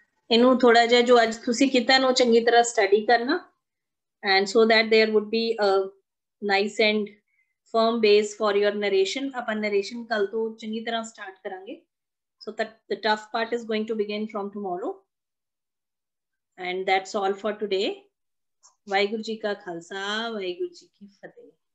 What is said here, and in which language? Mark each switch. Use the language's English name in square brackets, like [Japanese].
[Punjabi] ਇਹਨੂੰ ਥੋੜਾ ਜਿਹਾ ਜੋ ਅੱਜ ਤੁਸੀਂ ਕੀਤਾ ਨਾ ਉਹ ਚੰਗੀ ਤਰ੍ਹਾਂ ਸਟੱਡੀ ਕਰਨਾ [English] and so that there would be a nice and firm base for your narration। [Punjabi] ਆਪਾਂ narration ਕੱਲ ਤੋਂ ਚੰਗੀ ਤਰ੍ਹਾਂ start ਕਰਾਂਗੇ। [English] so that the tough part is going to begin from tomorrow and that's all for today। [Punjabi] Waheguru ji ਕਾ ਖਾਲਸਾ ਵਾਹਿਗੁਰੂ ਜੀ ਕੀ ਫਤਿਹ।